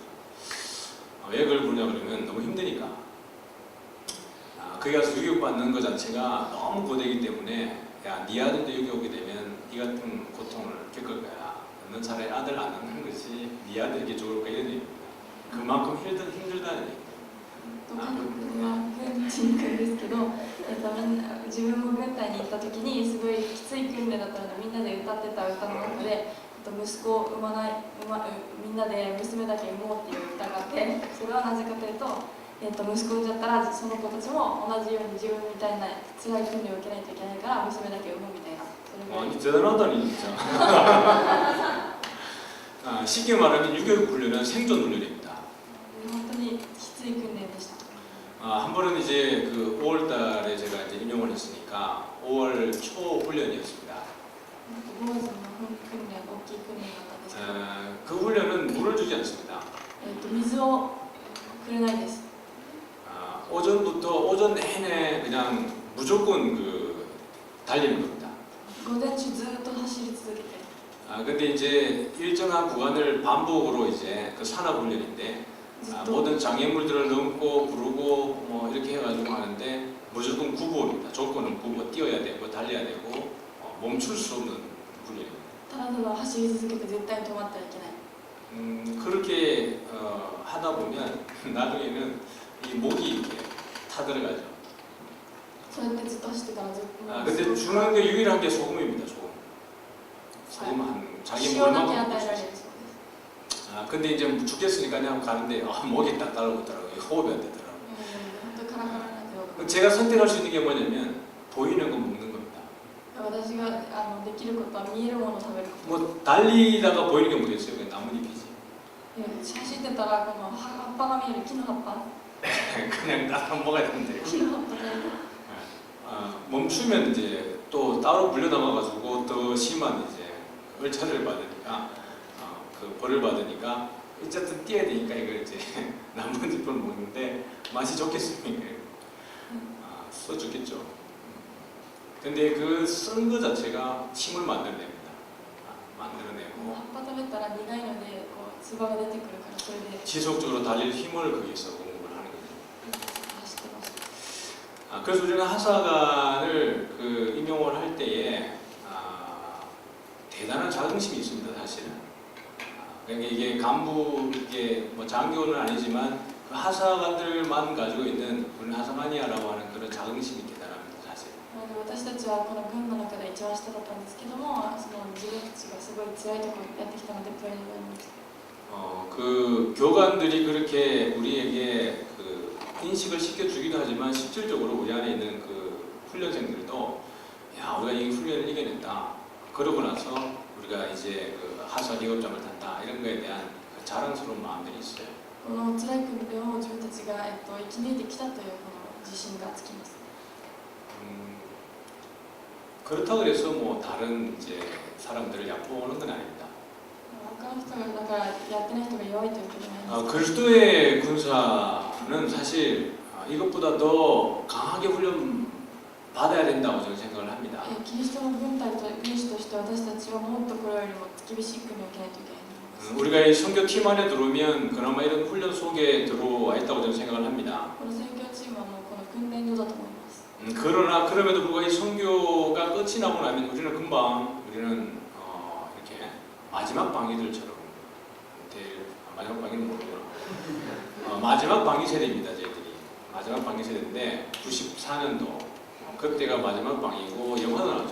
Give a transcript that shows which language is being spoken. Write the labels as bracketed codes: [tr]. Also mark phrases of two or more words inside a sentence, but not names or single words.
[ko] 왜 그걸 부르냐 그러면 너무 힘드니까. 거기 가서 유교받는 것 자체가 너무 고되기 때문에 야, 네 아들도 여기 오게 되면 이 같은 고통을 겪을 거야. 넌 차라리 아들 안 낳는 것이 네 아들에게 좋을 거야 이런 얘기입니다. 그만큼 힘들다는 얘기입니다. [ja] 韓国は軍人に行くんですけど、自分も軍隊に行った時にすごいきつい訓練だったのでみんなで歌ってた歌の中で息子を産まないみんなで娘だけ産もうっていう歌があって、それはなぜかというと、息子産んじゃったらその子たちも同じように自分みたいな辛い訓練を受けないといけないから娘だけ産むみたいな。 [ko] 대단하다니 진짜. 쉽게 말하면 유교 훈련은 생존 훈련입니다. [ja] 本当にきつい訓練でした。 [ko] 한 번은 이제 그 5월달에 제가 이제 임용을 했으니까 5월 초 훈련이었습니다. [ja] 5 月の訓練、大きい訓練だったんですけど、 [ko] 그 훈련은 물을 주지 않습니다. [ja] 水をくれないです。 [ko] 오전 내내 그냥 무조건 그 달리는 겁니다. [ja] 午前中ずっと走り続けて。 [ko] 근데 이제 일정한 구간을 반복으로 이제 그 산악 훈련인데 모든 장애물들을 넘고 부르고 뭐 이렇게 해가지고 하는데 무조건 구보입니다. 조건은 구보, 뛰어야 되고 달려야 되고 멈출 수 없는 훈련입니다. [ja] ただただ走り続けて絶対に止まってはいけない。 [ko] 그렇게 하다 보면 나중에는 이 목이 이렇게 타들어가죠. [ja] そうやってずっと走ってたらずっと [ko] 근데 주는 게 유일한 게 소금입니다. 소금. 소금 한 자기 [ja] 塩だけ [ko] 물만 [ja] 与えら [ko] 먹고 [ja] れる [ko] 있어요. [ja] そうです。 [ko] 근데 이제 죽겠으니까 그냥 가는데 목이 딱 따라오더라고요. 호흡이 안 되더라고요. [ja] 本当カラカラなんで [ko] 제가 선택할 수 있는 게 뭐냐면 보이는 거 먹는 겁니다. [ja] 私ができることは見えるものを食べること。 [ko] 뭐 달리다가 보이는 게 뭐겠어요? 그냥 나뭇잎이지. [ja] 走ってたらこの葉っぱが見える木の葉っぱ [ko] 그냥 딱 먹어야 되는데 [ja] 木の葉っぱで [ko] 멈추면 이제 또 따로 불려나가가지고 더 심한 이제 얼차를 받으니까 그 벌을 받으니까 어쨌든 뛰어야 되니까 이걸 이제 나뭇잎을 먹는데 맛이 좋겠습니까? 써주겠죠. 근데 그 쓴 거 자체가 힘을 만들어냅니다. [ja] 葉 [ko] 만들어내고 [ja] っぱ食べたら苦いのでこう唾が出てくるからそれで [ko] 지속적으로 달릴 힘을 거기서 공급을 하는 거죠. [ja] 走ってました。 [ko] 그래서 우리가 하사관을 그 임용을 할 때에 대단한 자긍심이 있습니다, 사실은. 그러니까 이게 간부, 이게 뭐 장교는 아니지만 그 하사관들만 가지고 있는 우리 하사마니아라고 하는 그런 자긍심이 대단합니다, 사실. [ja] 私たちはこの軍の中で一番下だったんですけども、その自分たちがすごい強いところやってきたのでプライドがありました。 [ko] 그 교관들이 그렇게 우리에게 그 인식을 시켜주기도 하지만 실질적으로 우리 안에 있는 그 훈련생들도 야 우리가 이 훈련을 이겨냈다. 그러고 나서 우리가 이제 그 하사 계급장을 탄다 이런 거에 대한 그 자랑스러운 마음들이 있어요. [ja] この辛い訓練を自分たちが生き抜いてきたというこの自信がつきます。 [ko] 그렇다고 해서 뭐 다른 이제 사람들을 얕보는 건 아닙니다. [ja] 他の人がだからやってない人が弱いというわけじゃないんです。 [ko] 그리스도의 군사는 사실 이것보다 더 강하게 훈련 받아야 된다고 저는 생각을 합니다. [ja] キリストの軍隊と軍師として私たちはもっとこれよりも厳しい訓練を受けないといけないと思います。 [ko] 우리가 이 선교팀 안에 들어오면 그나마 이런 훈련 속에 들어와 있다고 저는 생각을 합니다. [ja] この宣教チームはもうこの訓練所だと思います。 [ko] 그러나 그럼에도 불구하고 이 선교가 끝이 나고 나면 우리는 금방 우리는 이렇게 마지막 방위들처럼 마지막 방위는 모르구나. 마지막 방위 세대입니다, 저희들이. 마지막 방위 세대인데 94년도 그때가 마지막 방위고 영화도 나왔죠.